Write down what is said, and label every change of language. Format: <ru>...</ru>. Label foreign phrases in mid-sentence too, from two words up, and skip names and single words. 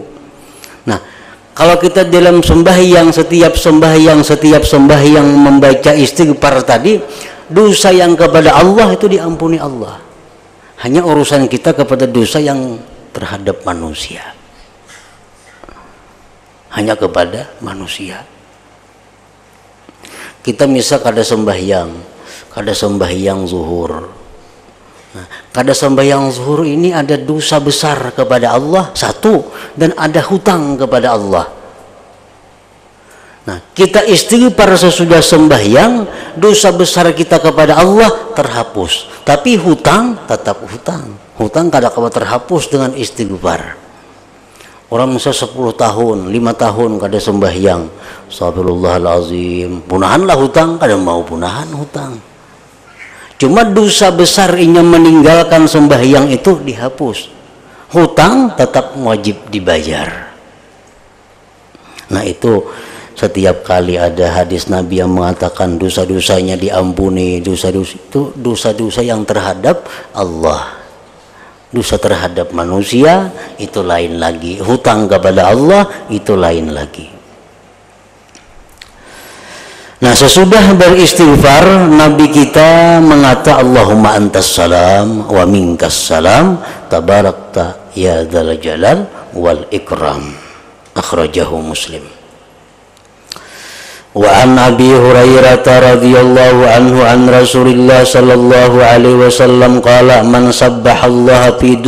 <id>Nah, kalau kita dalam sembahyang, setiap sembahyang membaca istighfar tadi, dosa yang kepada Allah itu diampuni Allah. Hanya urusan kita kepada dosa yang terhadap manusia. Hanya kepada manusia. Kita misal kada sembahyang zuhur. Nah, kada sembahyang zuhur ini ada dosa besar kepada Allah, 1, dan ada hutang kepada Allah. Nah, kita istighfar sesudah sembahyang, dosa besar kita kepada Allah terhapus. Tapi hutang tetap hutang. Hutang kada kabar terhapus dengan istighfar. Orang misal 10 tahun, 5 tahun kada sembahyang, astagfirullahalazim, punahanlah hutang, kada mau punahan hutang. Cuma dosa besar inya meninggalkan sembahyang itu dihapus. Hutang tetap wajib dibayar. Nah, itu setiap kali ada hadis Nabi yang mengatakan dosa-dosanya diampuni, dosa-dosa itu dosa-dosa yang terhadap Allah. Dosa terhadap manusia itu lain lagi. Hutang kepada Allah itu lain lagi. Nah, sesudah beristighfar, Nabi kita mengata</id> <ar>اللهم أنت السلام ومنك السلام تباركت يا ذا الجلال والإكرام. أخرجه مسلم. وعن أبي هريرة رضي الله عنه عن رسول الله صلى الله عليه وسلم قال من سبح الله في</ar>